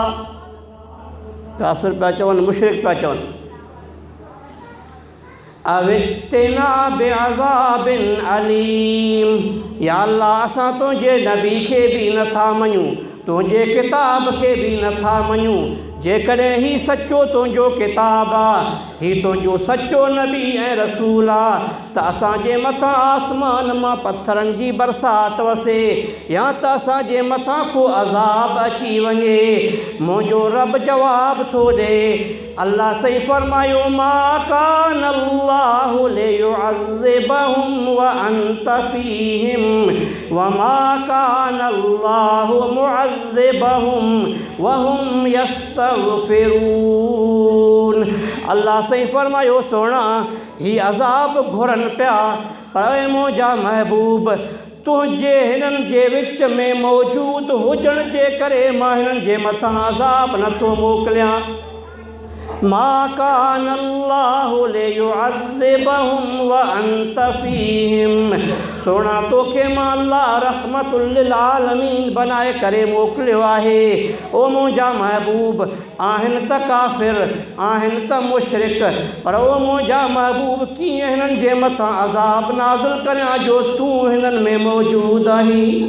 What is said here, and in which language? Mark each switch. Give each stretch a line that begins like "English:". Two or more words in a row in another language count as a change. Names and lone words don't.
Sindhi: काफ़िर पिया चवनि, मुशरिक पिया चवनि,
Arabic: أو ائتنا بعذاب أليم,
Sindhi: या अल्लाह असां तुंहिंजे नबी खे बि नथा मञूं, तुंहिंजे किताब खे बि नथा मञूं, जेकॾहिं ही सचो तुंहिंजो किताब आहे, ही तुंहिंजो सचो नबी ऐं रसूल आहे, त असांजे मथां आसमान मां पथरनि जी बरसाति वसे या त असांजे मथां को अज़ाब अची वञे। मुंहिंजो रब जवाब थो ॾे। अल्लाह सही फरमायो,
Arabic: ما كان الله ليعذبهم وأنت فيهم وما كان الله معذبهم وهم يستغفرون.
Sindhi: अल्लाह सही फरमायो, सोना ही अज़ाब घुरनि पिया, पर मुंहिंजा महबूब तुंहिंजे हिननि जे विच में मौजूदु हुजण जे करे मां हिननि जे मथां अज़ाब नथो मोकिलियां।
Arabic: ما كان الله ليعذبهم وأنت فيهم.
Sindhi: सोना तोखे मां अल्लाह
Arabic: رحمة للعالمين
Sindhi: बनाए करे मोकिलियो आहे। ओ मुंहिंजा महबूब आहिनि त काफ़िर, आहिनि त मुशरिक, पर ओ मुंहिंजा महबूब कीअं हिननि जे मथां अज़ाब नाज़िल करियां जो तूं हिननि में मौजूदु आहीं।